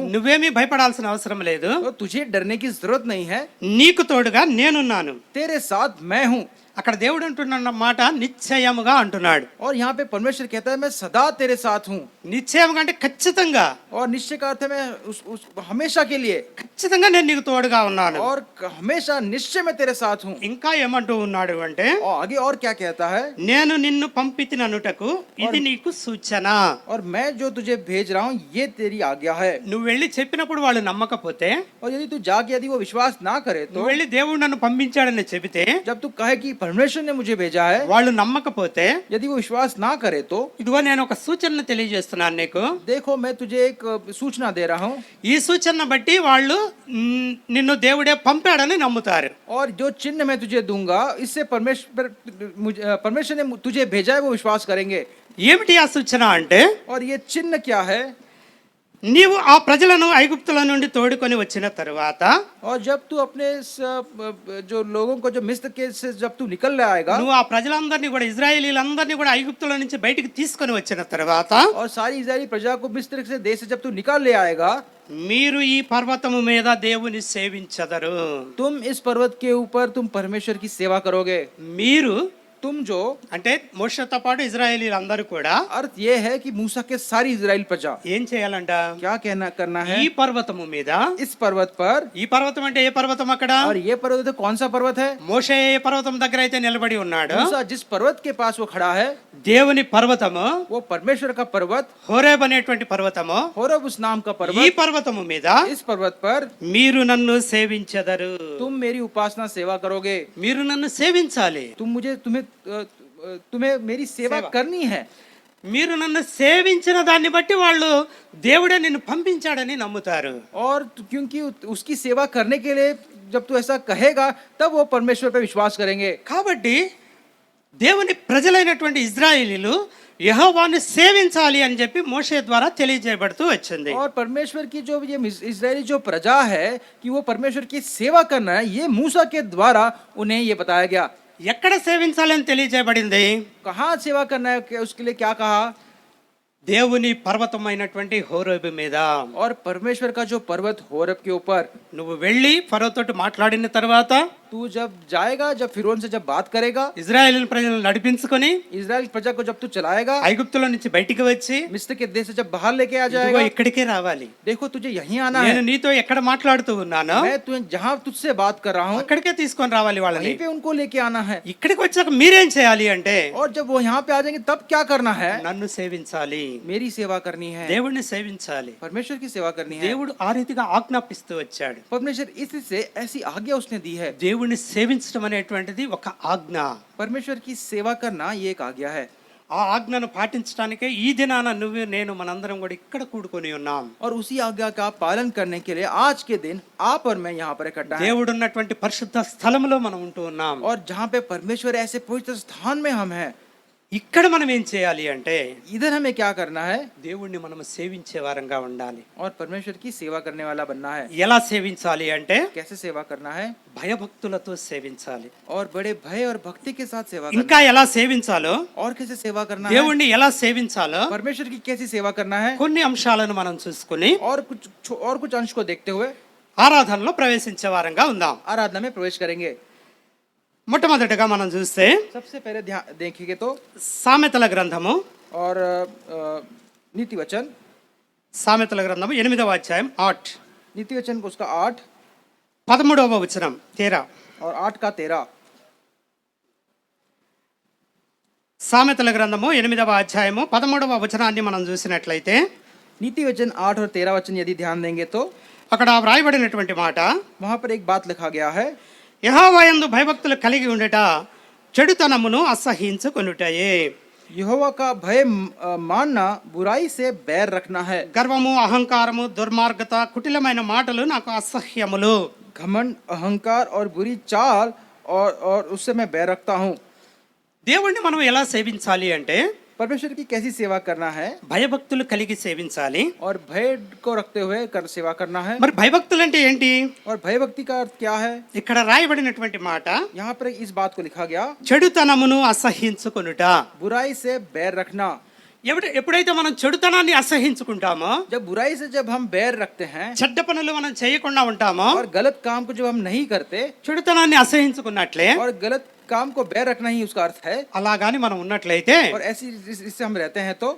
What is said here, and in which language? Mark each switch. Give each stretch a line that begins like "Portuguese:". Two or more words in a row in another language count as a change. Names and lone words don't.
Telugu: నువ్వేమీ భయపడాల్సిన అవసరం లేదు.
Hindi: तो तुझे डरने की जरूरत नहीं है
Telugu: నీకు తోడుగా నేనున్నాను.
Hindi: तेरे साथ मैं हूँ
Telugu: అక్కడ దేవుడు అంటున్న మాట నిశ్చయముగా అంటున్నాడు.
Hindi: और यहाँ पे परमेश्वर कहता है मैं सदा तेरे साथ हूँ
Telugu: నిశ్చయముగా అంటే ఖచ్చితంగా,
Hindi: और निश्चय का अर्थ है मैं उस हमेशा के लिए
Telugu: ఖచ్చితంగా నేను నీకు తోడుగా ఉన్నాను.
Hindi: और हमेशा निश्चय में तेरे साथ हूँ
Telugu: ఇంకా ఏమంటూ ఉన్నాడు అంటే
Hindi: और आगे और क्या कहता है
Telugu: నేను నిన్ను పంపితిననుటకు ఇది నీకు సూచన.
Hindi: और मैं जो तुझे भेज रहा हूँ ये तेरी आज्ञा है
Telugu: నువ్వు వెళ్ళి చెప్పినప్పుడు వాళ్ళు నమ్మకపోతే,
Hindi: और यदि तू जाके यदि वो विश्वास ना करे तो
Telugu: నువ్వు వెళ్ళి దేవుడు నన్ను పంపించాడని చెబితే,
Hindi: जब तू कहे कि परमेश्वर ने मुझे भेजा है
Telugu: వాళ్ళు నమ్మకపోతే,
Hindi: यदि वो विश्वास ना करे तो
Telugu: ఇదిగో నేను ఒక సూచనను తెలియజేస్తున్నాను నీకు.
Hindi: देखो मैं तुझे एक सूचना दे रहा हूँ
Telugu: ఈ సూచనను బట్టి వాళ్ళు నిన్ను దేవుడే పంపాడని నమ్ముతారు.
Hindi: और जो चिन्ह मैं तुझे दूंगा इससे परमेश्वर ने तुझे भेजा है वो विश्वास करेंगे.
Telugu: ఏమిటి ఆ సూచన అంటే
Hindi: और ये चिन्ह क्या है
Telugu: నీవు ఆ ప్రజలను ఐగుప్తుల నుండి తోడుకొని వచ్చిన తరువాత
Hindi: और जब तू अपने जो लोगों को जो मिस्र के से जब तू निकल रहा आएगा
Telugu: నువ్వు ఆ ప్రజలందరినీ కూడా ఇజ్రాయేలీలందరినీ కూడా ఐగుప్తుల నుంచి బయటికి తీసుకొని వచ్చిన తర్వాత
Hindi: और सारी इजरायली प्रजा को मिस्र से देश से जब तू निकाल ले आएगा,
Telugu: మీరు ఈ పర్వతము మీద దేవుని సేవించదరు.
Hindi: तुम इस पर्वत के ऊपर तुम परमेश्वर की सेवा करोगे.
Telugu: మీరు
Hindi: तुम जो
Telugu: అంటే మోషేతో పాటు ఇజ్రాయేలీలందరూ కూడా
Hindi: अर्थ ये है कि मूसा के सारी इजराइल प्रजा
Telugu: ఏం చేయాలంట?
Hindi: क्या कहना करना है
Telugu: ఈ పర్వతము మీద,
Hindi: इस पर्वत पर.
Telugu: ఈ పర్వతం అంటే ఏ పర్వతం అక్కడ?
Hindi: और ये पर्वत तो कौन सा पर्वत है?
Telugu: మోషే ఏ పర్వతం దగ్గర అయితే నిలబడి ఉన్నాడు,
Hindi: मूसा जिस पर्वत के पास वो खड़ा है,
Telugu: దేవుని పర్వతము
Hindi: वो परमेश्वर का पर्वत
Telugu: హోరేబ్ అనేటువంటి పర్వతము,
Hindi: होरेब उस नाम का
Telugu: ఈ
Hindi: पर्वत.
Telugu: పర్వతము మీద
Hindi: इस पर्वत पर
Telugu: మీరు నన్ను సేవించదరు.
Hindi: तुम मेरी उपासना सेवा करोगे.
Telugu: మీరు నన్ను సేవించాలి.
Hindi: तुम्हें मेरी सेवा सेवा. करनी है.
Telugu: మీరు నన్ను సేవించిన దాన్ని బట్టి వాళ్ళు దేవుడే నిన్ను పంపించాడని నమ్ముతారు.
Hindi: और क्योंकि उसकी सेवा करने के लिए जब तू ऐसा कहेगा तब वो परमेश्वर पे विश्वास करेंगे.
Telugu: కాబట్టి దేవుని ప్రజలైనటువంటి ఇజ్రాయేలీలు యెహోవాను సేవించాలి అని చెప్పి మోషే ద్వారా తెలియజేయబడుతూ వచ్చింది.
Hindi: और परमेश्वर की जो ये इजरायली जो प्रजा है कि वो परमेश्वर की सेवा करना है, ये मूसा के द्वारा उन्हें ये बताया गया.
Telugu: ఎక్కడ సేవించాలని తెలియజేయబడింది?
Hindi: कहाँ सेवा करना है, उसके लिए क्या कहा?
Telugu: దేవుని పర్వతమైనటువంటి హోరేబు మీద.
Hindi: और परमेश्वर का जो पर्वत होरेब के ऊपर
Telugu: నువ్వు వెళ్ళి ఫరోతోటి మాట్లాడిన తర్వాత
Hindi: तू जब जाएगा, जब फिरौन से जब बात करेगा,
Telugu: ఇజ్రాయేల్ ప్రజలను నడిపించుకొని
Hindi: इजराइल प्रजा को जब तू चलाएगा,
Telugu: ఐగుప్తుల నుంచి బయటికి వచ్చి
Hindi: मिस्र के देश से जब बाहर लेके आ
Telugu: ఇదిగో
Hindi: जाएगा,
Telugu: ఇక్కడికే రావాలి.
Hindi: देखो तुझे यहीं आना
Telugu: నేను
Hindi: है.
Telugu: నీతో ఎక్కడ మాట్లాడుతూ ఉన్నానో
Hindi: मैं तुझे जहाँ तुझसे बात कर रहा हूँ
Telugu: అక్కడికే తీసుకొని రావాలి వాళ్ళని.
Hindi: वहीं पे उनको लेके आना है.
Telugu: ఇక్కడికి వచ్చాక మీరేం చేయాలి అంటే
Hindi: और जब वो यहाँ पे आ जाएंगे तब क्या करना है?
Telugu: నన్ను సేవించాలి,
Hindi: मेरी सेवा करनी है,
Telugu: దేవుణ్ణి సేవించాలి.
Hindi: परमेश्वर की सेवा करनी है.
Telugu: దేవుడు ఆ రీతిగా ఆజ్ఞాపిస్తూ వచ్చాడు.
Hindi: परमेश्वर इससे ऐसी आज्ञा उसने दी है.
Telugu: దేవుణ్ణి సేవించడం అనేటువంటిది ఒక ఆజ్ఞ.
Hindi: परमेश्वर की सेवा करना ये एक आज्ञा है.
Telugu: ఆ ఆజ్ఞను పాటించడానికే ఈ దినాన నువ్వు నేను మనందరం కూడా ఇక్కడ కూడుకొని ఉన్నాం.
Hindi: और उसी आज्ञा का पालन करने के लिए आज के दिन आप और मैं यहाँ पर इकट्ठा हैं.
Telugu: దేవుడు ఉన్నటువంటి పరిశుద్ధ స్థలములో మనం ఉంటూ ఉన్నాం.
Hindi: और जहाँ पे परमेश्वर ऐसे पवित्र स्थान में हम हैं,
Telugu: ఇక్కడ మనం ఏం చేయాలి అంటే
Hindi: इधर हमें क्या करना है?
Telugu: దేవుణ్ణి మనం సేవించే వారంగా ఉండాలి.
Hindi: और परमेश्वर की सेवा करने वाला बनना है.
Telugu: ఎలా సేవించాలి అంటే
Hindi: कैसे सेवा करना है?
Telugu: భయభక్తులతో సేవించాలి.
Hindi: और बड़े भय और भक्ति के साथ सेवा करना.
Telugu: ఇంకా ఎలా సేవించాలో,
Hindi: और कैसे सेवा करना है?
Telugu: దేవుణ్ణి ఎలా సేవించాలో
Hindi: परमेश्वर की कैसी सेवा करना है?
Telugu: కొన్ని అంశాలను మనం చూసుకుని
Hindi: और कुछ अंश को देखते हुए
Telugu: ఆరాధనలో ప్రవేశించే వారంగా ఉందాం.
Hindi: आराधना में प्रवेश करेंगे.
Telugu: మొట్టమొదటిగా మనం చూస్తే
Hindi: सबसे पहले ध्यान देखेंगे तो
Telugu: సామెతల గ్రంథము,
Hindi: और नीति वचन,
Telugu: సామెతల గ్రంథము 8వ అధ్యాయం 8
Hindi: नीति वचन को उसका 8
Telugu: 13వ వచనం 13.
Hindi: और 8 का 13.
Telugu: సామెతల గ్రంథము 8వ అధ్యాయము 13వ వచనాన్ని మనం చూసినట్లయితే
Hindi: नीति वचन 8 और 13 वचन यदि ध्यान देंगे तो
Telugu: అక్కడ వ్రాయబడినటువంటి మాట,
Hindi: वहां पर एक बात लिखा गया है.
Telugu: యెహోవాయందు భయభక్తులు కలిగి ఉండట చెడుతనమును అసహ్యించుకొనుటయే.
Hindi: यहोवा का भय मानना बुराई से बैर रखना है.
Telugu: గర్వము, అహంకారము, దుర్మార్గత, కుటిలమైన మాటలు నాకు అసహ్యములు.
Hindi: घमंड, अहंकार और बुरी चाल और उससे मैं बैर रखता हूँ.
Telugu: దేవుణ్ణి మనం ఎలా సేవించాలి అంటే
Hindi: परमेश्वर की कैसी सेवा करना है?
Telugu: భయభక్తులు కలిగి సేవించాలి.
Hindi: और भय को रखते हुए सेवा करना है.
Telugu: మరి భయభక్తులు అంటే ఏంటి?
Hindi: और भय भक्ति का अर्थ क्या है?
Telugu: ఇక్కడ రాయబడినటువంటి మాట,
Hindi: यहाँ पर इस बात को लिखा गया,
Telugu: చెడుతనమును అసహ్యించుకొనుట.
Hindi: बुराई से बैर रखना.
Telugu: ఎప్పుడైతే మనం చెడుతనాన్ని అసహ్యించుకుంటామో,
Hindi: जब बुराई से जब हम बैर रखते हैं
Telugu: చెడ్డ పనులు మనం చేయకుండా ఉంటామో,
Hindi: और गलत काम को जब हम नहीं करते,
Telugu: చెడుతనాన్ని అసహ్యించుకున్నట్లే
Hindi: और गलत काम को बैर रखना ही उसका अर्थ है.
Telugu: అలాగాని మనం ఉన్నట్లయితే
Hindi: और ऐसी इससे हम रहते हैं तो